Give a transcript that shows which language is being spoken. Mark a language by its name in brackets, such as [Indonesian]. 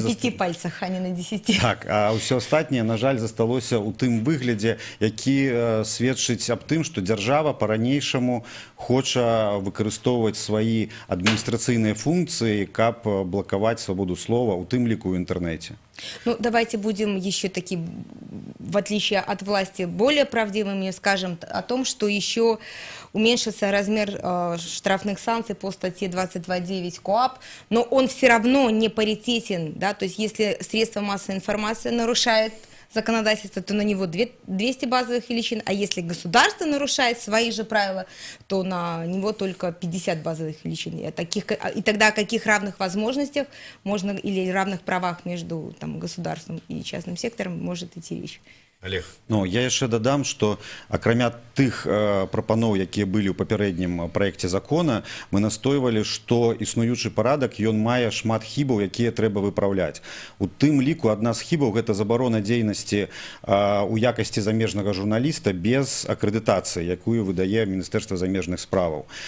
[Belarusian] На 5 пальцах, а не на 10. Так, а ўсё астатняе, на жаль, засталося ў тым выглядзе, які сведчыць аб тым, што дзяржава па-ранейшаму хоча выкарыстоўваць свае адміністрацыйныя функцыі, каб блакаваць свабоду слова, у тым ліку ў інтэрнэце. [Russian] Ну, давайте будем еще таки, в отличие от власти, более правдивыми, скажем о том, что еще уменьшится размер штрафных санкций по статье 22.9 КоАП, но он все равно не паритетен, да, то есть если средства массовой информации нарушает законодательство, то на него 200 базовых величин, а если государство нарушает свои же правила, то на него только 50 базовых величин. И тогда о каких равных возможностях можно или равных правах между там, государством и частным сектором может идти речь? Олег. [Belarusian] Ну, я яшчэ дадам, што акрамя тых прапаноў, якія былі ў папярэднім праекце закона, мы настойвалі, што існуючы парадак, ён мае шмат хібаў, якія трэба выпраўляць. У тым ліку адна з хібаў – гэта забарона дзейнасці у якасці замежнага журналіста без акрэдытацыі, якую выдае Міністэрства замежных справаў.